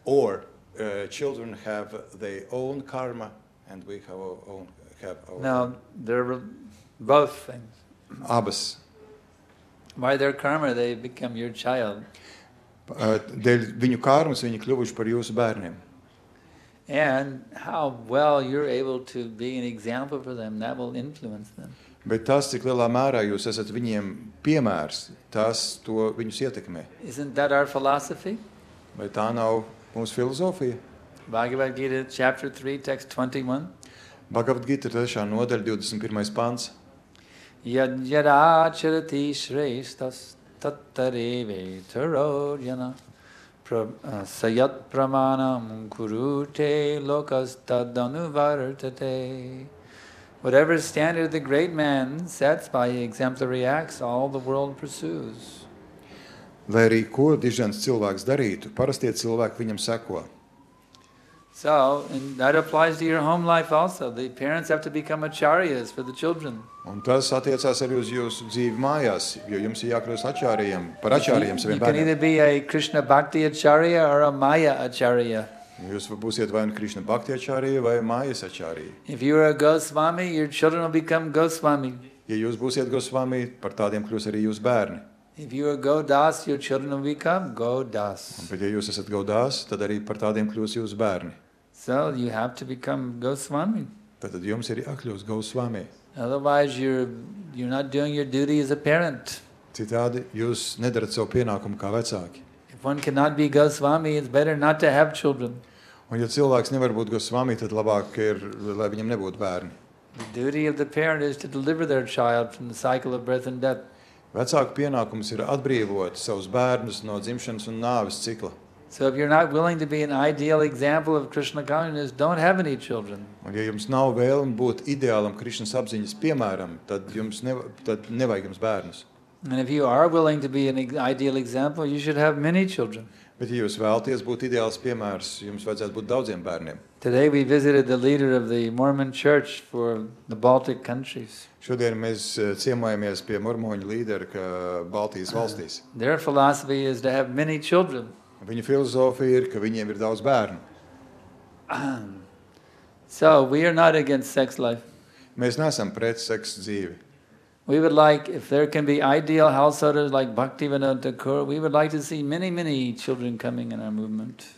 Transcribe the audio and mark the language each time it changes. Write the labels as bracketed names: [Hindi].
[English] Or children have their own karma and we have our own. No, they're both things. [Latvian] Abas. [English] By their karma, they become your child. [Latvian] Dēļ viņu karmas viņi kļuvuši par jūsu bērniem. [English] And how well you're able to be an example for them, that will influence them. [Latvian] Bet tas, cik lielā mērā jūs esat viņiem piemērs, tas to viņus ietekmē. [English] Isn't that our philosophy? [Latvian] Vai tā nav mūsu filozofija? [English] Bhagavad Gita, chapter 3, text 21. [Latvian] Bhagavad Gita 3. nodaļa, 21. pants. [Sanskrit] Yad yada charati shreshtas tattareve tarojana sayat pramanam kurute lokas tadanuvartate. [English] Whatever standard the great man sets by exemplary acts, all the world pursues. [Latvian] Lai arī ko dižens cilvēks darītu, parastie cilvēki viņam seko. [English] So, and that applies to your home life also. The parents have to become acharyas for the children. [Latvian] Un tas attiecās arī uz jūsu dzīvi mājās, jo jums ir jākļūst ačārījiem, par ačārījiem saviem [English] You can either [Latvian] bērniem. [English] be a Krishna Bhakti acharya or a Maya acharya. [Latvian] Jūs būsiet vai nu Krišna Bhakti ačārija vai mājas ačārija. [English] If you are a Goswami, your children will become Goswami. [Latvian] Ja jūs būsiet Gosvami, par tādiem kļūs arī jūsu bērni. [English] If you are Godas, your children will become Godas. [Latvian] Bet ja jūs esat Gaudās, tad arī par tādiem kļūs jūsu bērni. [English] So you have to become Goswami. [Latvian] Tad jums ir jākļūst Gosvami. [English] Otherwise, you're not doing your duty as a parent. [Latvian] Citādi jūs nedarat savu pienākumu kā vecāki. [English] If one cannot be Goswami, it's better not to have children. [Latvian] Un ja cilvēks nevar būt Gosvami, tad labāk ir, lai viņam nebūtu bērni. [English] The duty of the parent is to deliver their child from the cycle of birth and death. [Latvian] Vecāku pienākums ir atbrīvot savus bērnus no dzimšanas un nāves cikla. [English] So if you're not willing to be an ideal example of Krishna consciousness, don't have any children. [Latvian] Un ja jums nav vēlme būt ideālam Krišnas apziņas piemēram, tad nevajag jums bērnus. [English] And if you are willing to be an ideal example, you should have many children. [Latvian] Bet ja jūs vēlaties būt ideāls piemērs, jums vajadzētu būt daudziem bērniem. [English] Today we visited the leader of the Mormon church for the Baltic countries. [Latvian] Šodien mēs ciemojamies pie mormoņu līdera Baltijas valstīs. [English] Their philosophy is to have many children. [Latvian] Viņa filozofija ir, ka viņiem ir daudz bērnu. [English] So we are not against sex life. [Latvian] Mēs neesam pret seksu dzīvi. [English] We would like, if there can be ideal householders like Bhaktivinoda Thakur, we would like to see many, many children coming in our movement.